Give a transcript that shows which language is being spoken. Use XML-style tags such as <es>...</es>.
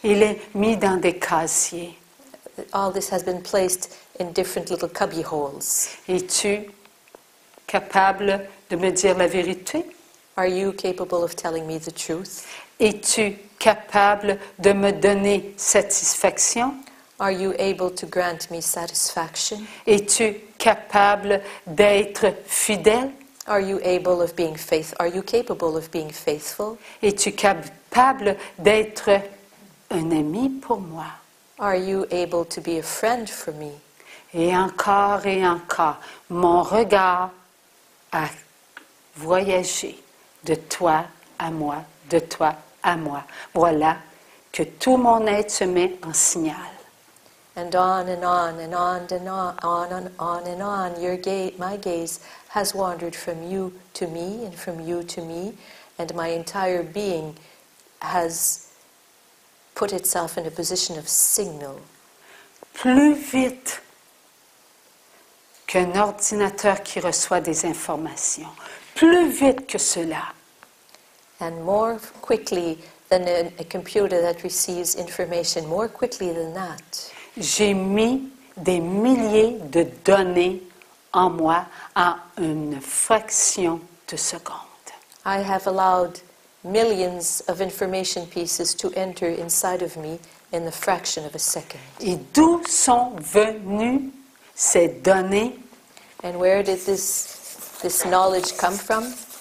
<fr>Il est mis dans des casiers.</fr> <en>All this has been placed in different little cubby holes.</en> <fr>Es-tu capable de me dire la vérité?</fr> <en>Are you capable of telling me the truth?</en> <fr>Es-tu capable de me donner satisfaction?</fr> <en>Are you able to grant me satisfaction?</en> <fr>Es-tu capable d'être fidèle?</fr> <en>Are you able of being Are you capable of being faithful?</en> <fr>Es-tu capable d'être un ami pour moi?</fr> <en>Are you able to be a friend for me?</en> <fr>Et encore, mon regard a voyagé de toi à moi, de toi à moi. Voilà que tout mon être se met en signal.</fr> <en>And on and on and on and on and on and on, my gaze has wandered from you to me and from you to me, and my entire being has put itself in a position of signal.</en> <fr>Plus vite qu'un ordinateur qui reçoit des informations, plus vite que cela.</fr> <en>And more quickly than a computer that receives information, more quickly than that.</en> <fr>J'ai mis des milliers de données en moi en une fraction de seconde.</fr> <en>I have allowed millions of information pieces to enter inside of me in the fraction of a second.</en> <fr>Et d'où sont venues ces données?</fr> <en>And where did this knowledge come from?</en>